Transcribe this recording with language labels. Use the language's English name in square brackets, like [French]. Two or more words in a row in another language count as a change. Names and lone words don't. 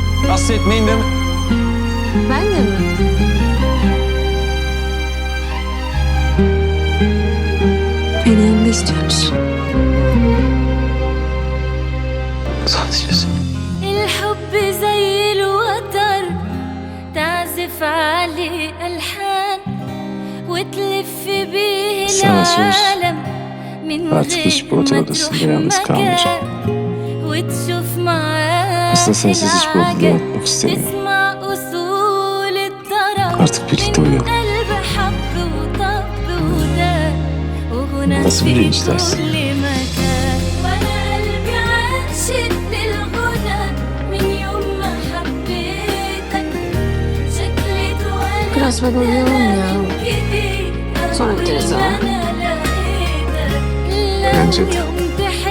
[Turkish] Hasta etmeyin değil mi? Ben de mi? Beni yanında istiyor musun? Sadece sen. [Arabic] الحب زي الوتر تعزف عليه ألحان وتلف بيه [Turkish] Sana söz. [Arabic] العالم من [Turkish] Artık hiç bu [Arabic] غير [Turkish] otel [Arabic] ما [Turkish] odasında [Arabic] تروح [Turkish] yalnız kalmayacağım. [Arabic] مكان وتشوف معاه [Turkish] Aslında sensiz hiç bu odada [Arabic] العجب [Turkish] yatmak istemiyorum. [Arabic] تسمع أصول الطرب [Turkish] Artık birlikte [Arabic] من [Turkish] uyuyalım. [Arabic] قلب حب وطب وداب وغنى [Turkish] Nasıl [Arabic] في [Turkish] bir istersin? [Arabic] كل مكان وأنا قلبي عاشق للغنى من يوم ما حبيتك شكلي اتولد [Turkish] Biraz böyle uyuyalım ya. [Arabic] جديد [Turkish] Sonra gideriz ha. [Arabic] أول ما أنا لقيتك [Turkish] Bence [Arabic] لو [Turkish] de. [Arabic] يوم